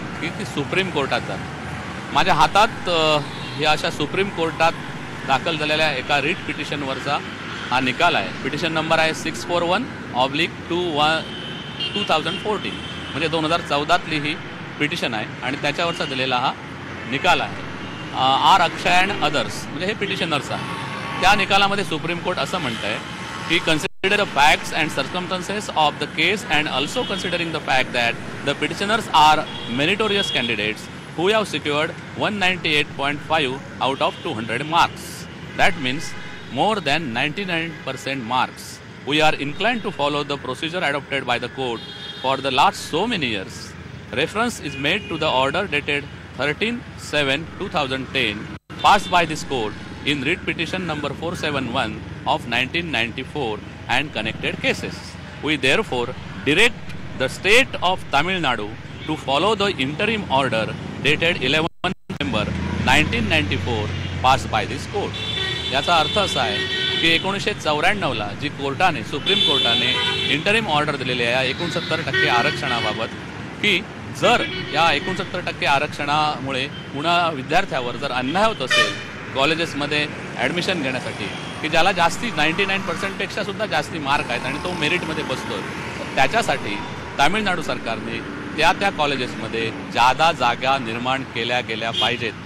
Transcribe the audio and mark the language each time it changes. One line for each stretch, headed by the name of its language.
Marathi: की ती सुप्रीम कोर्टात जाते. माझ्या हातात या अशा सुप्रीम कोर्टात दाखल झालेल्या एका रिट पिटिशनवरचा हा निकाल आहे. पिटिशन नंबर आहे 641/2014, म्हणजे 2014तली ही पिटिशन आहे आणि त्याच्यावरचा दिलेला हा निकाल आहे. आर अक्षय अँड अदर्स म्हणजे हे पिटिशनर्स आहे.
English: त्या निकालामध्ये supreme court असं म्हणतं आहे की consider the facts and circumstances of the case and also considering the fact that the petitioners are meritorious candidates who have secured 198.5 out of 200 marks. That means more than 99% marks. We are inclined to follow the procedure adopted by the court for the last so many years. Reference is made to the order dated 13/7/2010 passed by this court in writ petition number 471 of 1994 and connected cases. We therefore direct the state of Tamil Nadu to follow the interim order dated 11 November 1994 passed by this court.
Marathi: याचा अर्थ असा आहे की 1994ला जी कोर्टाने supreme कोर्टाने interim order दिलेली आहे 69% आरक्षणाबाबत, की जर या 69% आरक्षणामुळे पुन्हा विद्यार्थ्यावर जर अन्याय होत असेल कॉलेजेसमध्ये ॲडमिशन घेण्यासाठी, की ज्याला जास्ती 99%पेक्षा सुद्धा जास्ती मार्क आहेत आणि तो मेरिटमध्ये बसतो, त्याच्यासाठी तामिळनाडू सरकारने त्या कॉलेजेसमध्ये जादा जागा निर्माण केल्या गेल्या पाहिजेत.